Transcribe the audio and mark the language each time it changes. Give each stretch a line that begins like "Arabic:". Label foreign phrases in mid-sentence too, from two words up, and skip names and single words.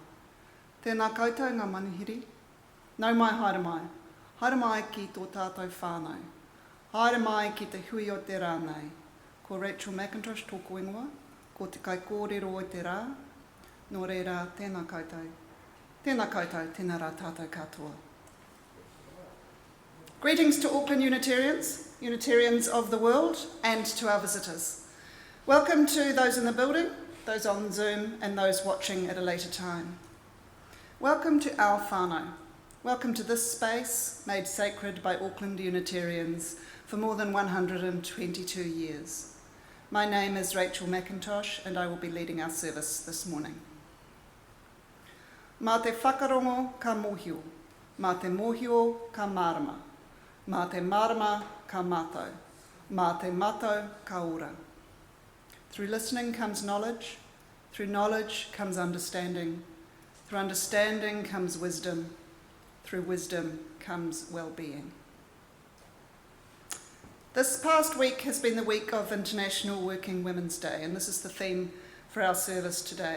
Māori: Tēnā koutou ngā manuhiri, nau mai haere mai. Haere mai ki tō tātou whānau. Haere mai ki te hui o te rānei. Ko Rachel Mackintosh tōku ingoa, ko te kai kōrero o te rā, nō reira tēnā koutou. Tēnā koutou, tēnā rā tātou katoa.
English: Greetings to Auckland Unitarians, Unitarians of the world, and to our visitors. Welcome to those in the building, those on Zoom, and those watching at a later time. Welcome to our whānau. Welcome to this space made sacred by Auckland Unitarians for more than 122 years. My name is Rachel Mackintosh, and I will be leading our service this morning.
Māori: Mā te whakarongo ka mōhio, mā te mōhio ka marama, mā te marama ka mātou, mā te mātou ka ora.
English: Through listening comes knowledge, through knowledge comes understanding, through understanding comes wisdom, through wisdom comes well-being. This past week has been the week of International Working Women's Day, and this is the theme for our service today.